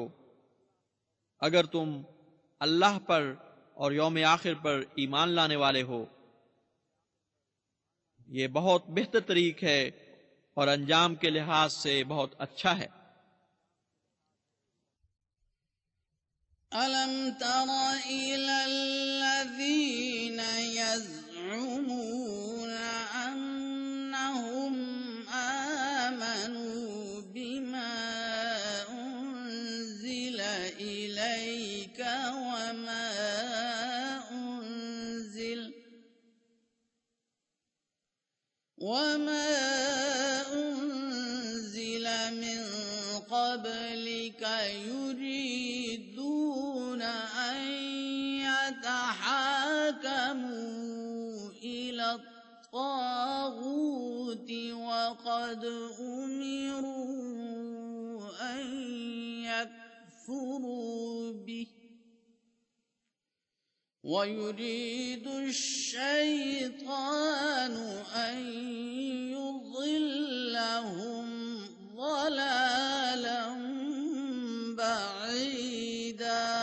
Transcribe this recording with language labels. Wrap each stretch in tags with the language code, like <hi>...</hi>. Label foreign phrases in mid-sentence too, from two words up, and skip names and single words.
<hi>अगर तुम अल्लाह पर और यौम आखिर पर ईमान लाने वाले हो, ये बहुत बेहतर तरीक है और अंजाम के लिहाज से बहुत अच्छा है।</hi> <ar>ألم تر إلى الذين يزعمون أنهم آمنوا بما أنزل إليك وما أنزل من قبلك يريدون أن يتحاكموا إلى الطاغوت وقد أمروا أن يكفروا به ويريد الشيطان أن يضلهم ضلالا بعيدا.</ar>